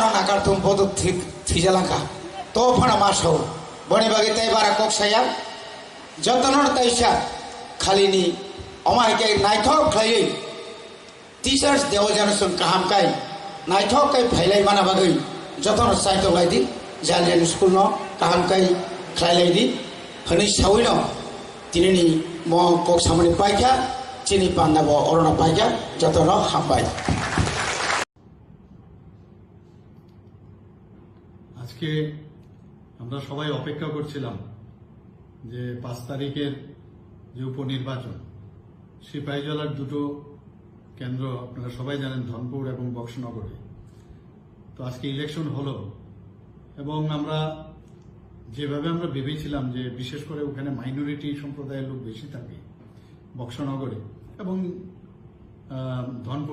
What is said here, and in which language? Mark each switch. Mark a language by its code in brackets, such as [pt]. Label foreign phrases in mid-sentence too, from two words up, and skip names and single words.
[trp] na karthum bodu thijalangka to phana maso boni bagai tai bara kok saya jotonor taisa khalini omai ke naithok khlai teachers dewo jana sun kaham kai naithok kai phailai mana bagai jotonor saito laidi jaljan school no kaham kai khlai di hani sawi no tinini mo kok samani paikha chini pandabo orona paikha jotono hambai [bn] আজকে আমরা সবাই অপেক্ষা করছিলাম যে 5 তারিখের যে উপনির্বাচন সিপাহীজলার দুটো কেন্দ্র আপনারা সবাই জানেন ধনপুর এবং বক্সনগরে তো আজকে ইলেকশন হলো এবং আমরা যেভাবে আমরা ভেবেছিলাম যে বিশেষ করে ওখানে মাইনরিটি সম্প্রদায়ের লোক বেশি থাকে বক্সনগরে এবং ধনপুর